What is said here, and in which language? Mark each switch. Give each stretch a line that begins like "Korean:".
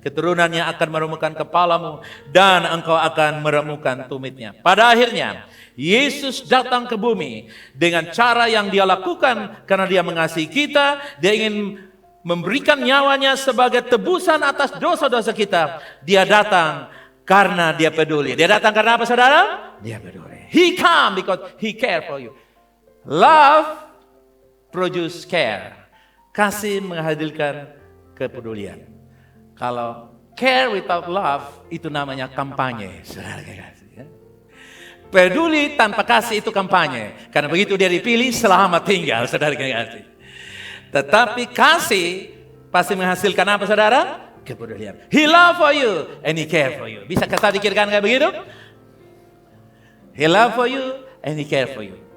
Indonesian: Keturunannya akan meremukkan kepalamu dan engkau akan meremukkan tumitnya. Pada akhirnya Yesus datang ke bumi dengan cara yang dia lakukan karena dia mengasihi kita. Dia ingin memberikan nyawanya sebagai tebusan atas dosa-dosa kita. Dia datang karena dia peduli. Dia datang karena apa saudara? Dia peduli.
English: He come because he care for you. Love produce care.
Indonesian: Kasih menghadirkan kepedulian. Kalau
English: care without love
Indonesian: itu namanya kampanye. Saudara kasih. Peduli tanpa kasih itu kampanye. Karena begitu dia dipilih, selamat tinggal, saudara kasih. Tetapi kasih pasti menghasilkan apa saudara? Kepedulian.
English: He love for you and he care for you.
Indonesian: Bisa kita pikirkan kayak begitu?
English: He love for you and he care for you.